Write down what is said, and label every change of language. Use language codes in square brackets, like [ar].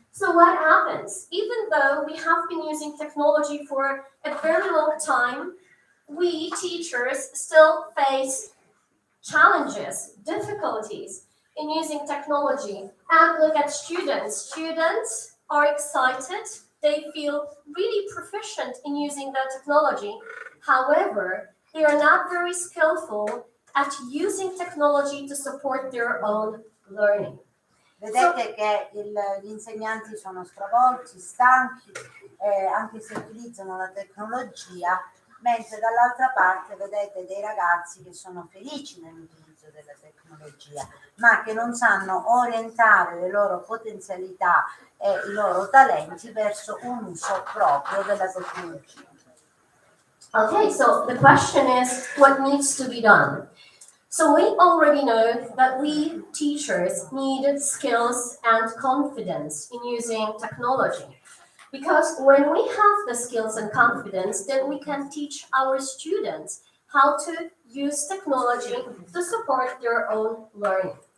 [en] So what happens? Even though we have been using technology for a very long time, we teachers still face challenges, difficulties in using technology. And look at students. Students are excited. They feel really proficient in using the technology. However, they are not very skillful at using technology to support their own learning. [it] Vedete che gli insegnanti sono stravolti, stanchi, anche se utilizzano la tecnologia, mentre dall'altra parte vedete dei ragazzi che sono felici nell'utilizzo della tecnologia, ma che non sanno orientare le loro potenzialità e i loro talenti verso un uso proprio della tecnologia. [en] Okay, so the question is, what needs to be done? So we already know that we teachers need skills and confidence in using technology. Because when we have the skills and confidence, then we can teach our students how to use technology to support their own learning.